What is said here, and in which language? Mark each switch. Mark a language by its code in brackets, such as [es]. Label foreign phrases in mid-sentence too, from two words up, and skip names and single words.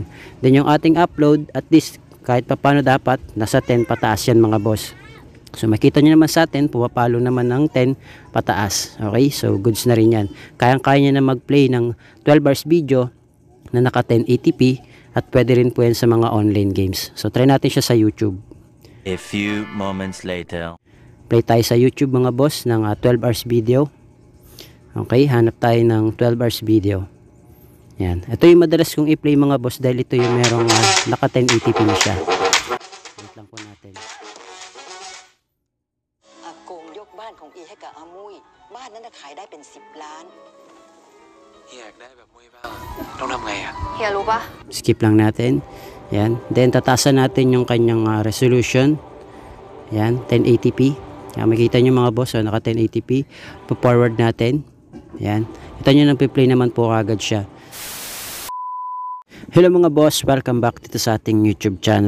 [tl] Then yung ating upload, at least kahit papano dapat nasa 10 pataas yan mga boss. So makita nyo naman sa atin, pumapalo naman ng 10 pataas. Okay, so goods na rin yan. Kayang-kaya nyo na mag-play ng 12 [en] hours video [tl] na naka 1080p, at pwede rin po yan sa mga [en] online games. [tl] So try natin siya sa YouTube. [en] A few moments later. [tl] Play tayo sa YouTube mga boss ng 12 [en] hours video. [tl] Okay, hanap tayo ng 12 [en] hours video. [tl] Yan. Ito yung madalas kong i-play mga boss dahil ito yung merong naka 1080p na siya. Wait lang po natin. [th] อากงยกบ้านของอีให้กับอามุยบ้านนั้นขายได้เป็น10 ล้าน เฮียอยากได้แบบมุ้ยบ้างต้องทำไงอ่ะ เฮียรู้ปะ [tl] Skip lang natin. Yan. Then tatasan natin yung kanyang resolution. Yan, 1080p. Yan, makita nyo mga boss, naka 1080p. Pa-forward natin. Yan. Kita nyo, nagpi-play naman po agad siya. Hello mga boss, [en] welcome back [tl] dito sa ating YouTube channel.